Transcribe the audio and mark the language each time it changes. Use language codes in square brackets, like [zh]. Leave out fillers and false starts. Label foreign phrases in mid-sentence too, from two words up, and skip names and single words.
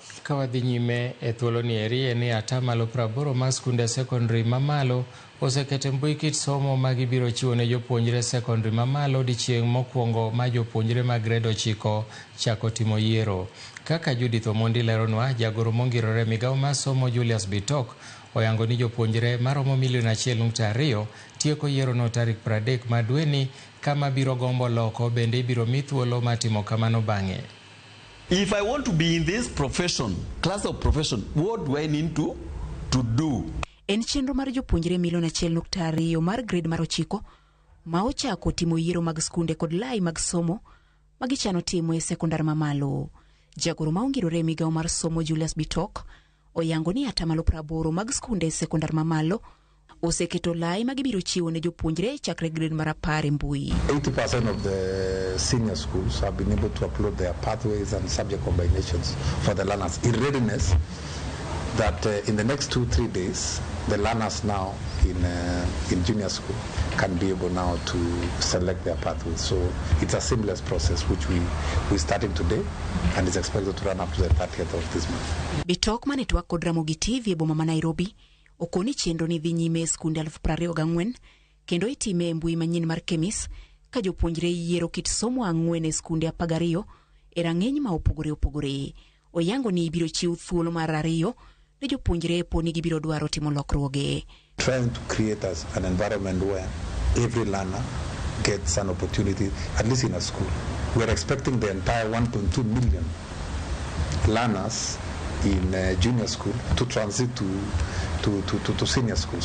[luo] kawadhi nyime e thuolo ni eri ni atamalo 80 mag skunde sekondari mamalo osekete mbui kit somo ma gibiro chiwo ne jopuonjre sekondari mamalo dichieng' mokwongo ma jopuonjre mag grade 9 chako timo yiero. Kaka Judith Omondi leronwa, jagoro mongirore migawo mar somo Julius Bitok oyango ni jopuonjre maromo 1.2 milion tieko yiero no tarik 30 ma dweni, kama biro gombo loko bende ibiro mi thuolo matimo kamano bang'e. [en] If I want to be in this profession, class of profession, what do I need to do? [luo] En chenro mar jopuonjre 1.2 mar grade mar 9 ma ochako timo yiero mag skunde kod lai mag somo magichano timo e sekondar mamalo. Jagoro maongirore migawo mar somo Julius Bitok oyango ni atamalo 80 mag skunde sekondar mamalo oseketo lai magibiro chiwo ne jopuonjre chakre grade mar 10 mbui. [en] 80% of the senior schools have been able to upload their pathways and subject combinations for the learners in readiness that in the next 2-3 days the learners now in junior school can be able now to select their pathways. So it's a seamless process which we starting today and is expected to run up to the 30th of this month. [luo] Bitok manetwa kod Ramogi TV e boma ma Nairobi okoni chenro ni dhi nyime skunde 24,000 kendo itime e mbui manyien mar Kemis ka jopuonjre yiero kit somo 4 e skunde 12 e rang'eny ma opogore. Oyango ni ibiro chiw thuolo mar 2 ne jopuonjre poni gibiro dwaro timo lokruoge. [en] Trying to create an environment where every learner gets an opportunity, at least in a school. We're expecting the entire 1.2 million learners in junior school to transit to senior school.